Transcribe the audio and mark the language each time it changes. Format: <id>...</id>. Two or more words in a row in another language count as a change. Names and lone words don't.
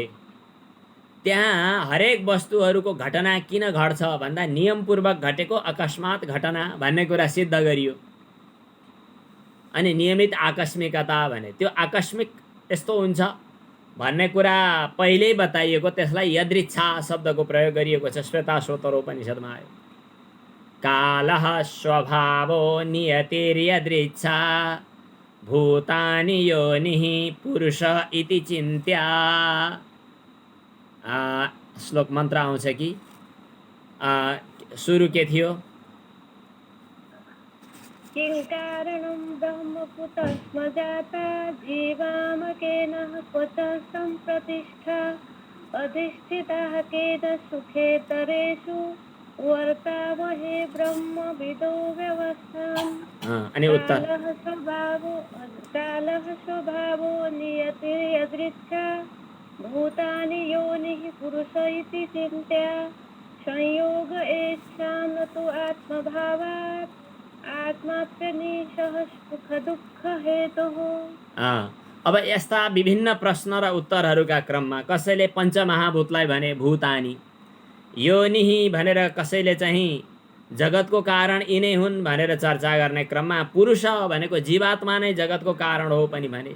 <ne>त्यहाँ हरेक वस्तुहरूको घटना किन घट्छ भन्दा नियमपूर्वक घटेको अकस्मात घटना भन्ने कुरा सिद्ध गरियो। अनि नियमित आकस्मिकता भने त्यो आकस्मिक यस्तो हुन्छ भन्ने कुरा पहिल्यै बताइएको, त्यसलाई यदृच्छा शब्दको प्रयोग गरिएको छ, श्वेताश्वतरोपनिषदमा आयो।</ne> <sa>कालः स्वभावो नियतिर्यदृच्छा भूतानि योनिः पुरुष इति चिन्त्या।</sa> <ne>श्लोक मन्त्र आउँछ कि सुरु के थियो,</ne> <sa>किं कारणं ब्रह्म कुतः स्म जाता जीवामकेन क्वच सम्प्रतिष्ठा अधिष्ठिताः केन सुखेतरेषु वर्तामहे ब्रह्मविदो व्यवस्थाम्</sa> <ne>अनि उत्तर</ne> <sa>कालः स्वभावो नियतिर्यदृच्छा भूतानि योनिः पुरुष इति चिन्त्या संयोग एषां न तु आत्मभावात् आत्माप्यनिशः सुख दुःख हेतुः।</sa> <ne>अब यस्ता विभिन्न प्रश्न र उत्तरहरूका क्रममा कसैले पञ्चमहाभूतलाई भने भूतानी, योनिही भनेर कसैले चाहिँ जगतको कारण यिनै हुन् भनेर चर्चा गर्ने क्रममा पुरुष भनेको जीवात्मा नै जगतको कारण हो पनि भने।</ne>